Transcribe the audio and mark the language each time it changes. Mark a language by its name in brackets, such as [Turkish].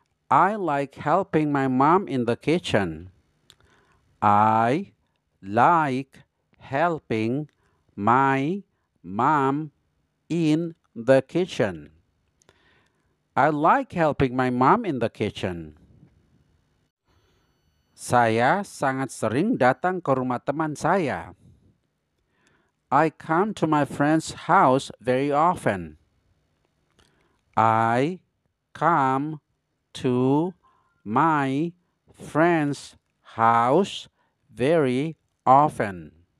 [English] I like helping my mom in the kitchen. I like helping my mom in the kitchen. I like helping my mom in the kitchen. [Indonesian] Saya sangat sering datang ke rumah teman saya. [English] I come to my friend's house very often. I come to my friend's house very often.